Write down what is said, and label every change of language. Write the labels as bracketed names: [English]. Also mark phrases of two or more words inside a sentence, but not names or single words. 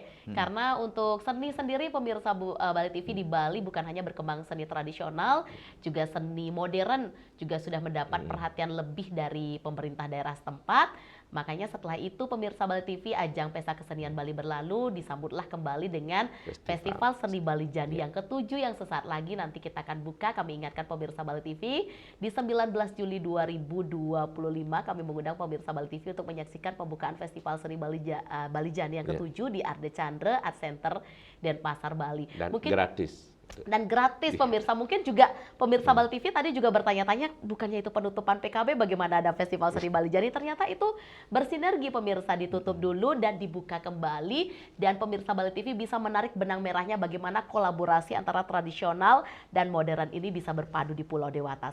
[Indonesian] Karena untuk seni sendiri pemirsa Bali TV di Bali bukan hanya berkembang seni tradisional, juga seni modern juga sudah mendapat perhatian lebih dari pemerintah daerah setempat. Makanya setelah itu pemirsa Bali TV ajang Pesta Kesenian Bali berlalu disambutlah kembali dengan Festival Seni Bali Jani yang ke-7 yang sesaat lagi nanti kita akan buka. Kami ingatkan pemirsa Bali TV di 19 Juli 2025 kami mengundang pemirsa Bali TV untuk menyaksikan pembukaan Festival Seni Bali Jani yang ke-7 di Arde Chandra Art Center Denpasar Bali. Dan gratis. Dan gratis pemirsa. Mungkin juga pemirsa Bali TV tadi juga bertanya-tanya, bukannya itu penutupan PKB, bagaimana ada Festival Seni Bali Jani? Ternyata itu bersinergi pemirsa, ditutup dulu dan dibuka kembali, dan pemirsa Bali TV bisa menarik benang merahnya bagaimana kolaborasi antara tradisional dan modern ini bisa berpadu di Pulau Dewata.